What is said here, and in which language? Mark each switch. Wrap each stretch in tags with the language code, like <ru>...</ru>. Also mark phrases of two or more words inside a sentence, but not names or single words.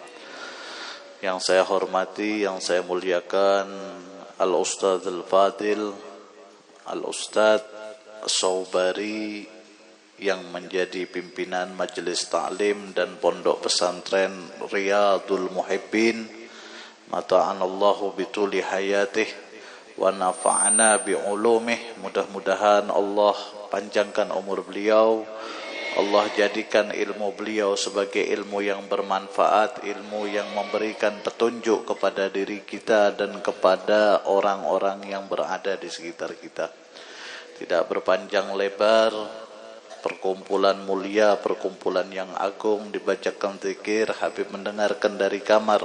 <id>Yang saya hormati, yang saya muliakan, Al-Ustadz Al-Fadil Al-Ustadz Saubari yang menjadi pimpinan Majelis Ta'lim dan Pondok Pesantren Riyadul Muhibbin,</id> <ar>متعنا الله بطول حياته ونفعنا بعلومه.</ar> <id>Mudah-mudahan Allah panjangkan umur beliau, Allah jadikan ilmu beliau sebagai ilmu yang bermanfaat, ilmu yang memberikan petunjuk kepada diri kita dan kepada orang-orang yang berada di sekitar kita. Tidak berpanjang lebar, perkumpulan mulia, perkumpulan yang agung, dibacakan zikir, Habib mendengarkan dari kamar.</id>